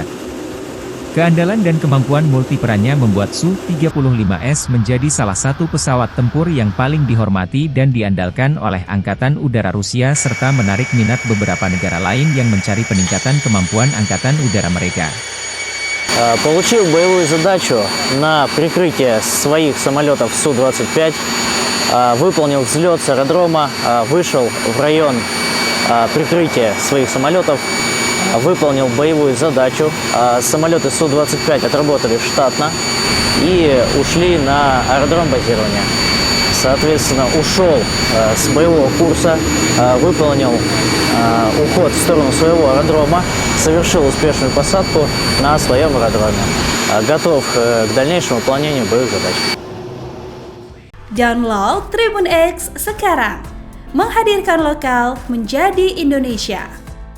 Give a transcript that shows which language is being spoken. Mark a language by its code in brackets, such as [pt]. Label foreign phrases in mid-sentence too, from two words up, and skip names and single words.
[id] Keandalan dan kemampuan multiperannya membuat Su-35S menjadi salah satu pesawat tempur yang paling dihormati dan diandalkan oleh Angkatan Udara Rusia serta menarik minat beberapa negara lain yang mencari peningkatan kemampuan Angkatan Udara mereka. [ru] Получил боевую задачу на прикрытие своих самолетов Су-25, выполнил взлет с аэродрома, вышел в район прикрытия своих самолетов, выполнил боевую задачу. Самолеты Су-25 отработали штатно и ушли на аэродром базирования. Соответственно, ушел с боевого курса, выполнил уход в сторону своего аэродрома, совершил успешную посадку на своем аэродроме. Готов к дальнейшему выполнению боевых задач. [id] Download Tribun X sekarang, menghadirkan lokal menjadi Indonesia.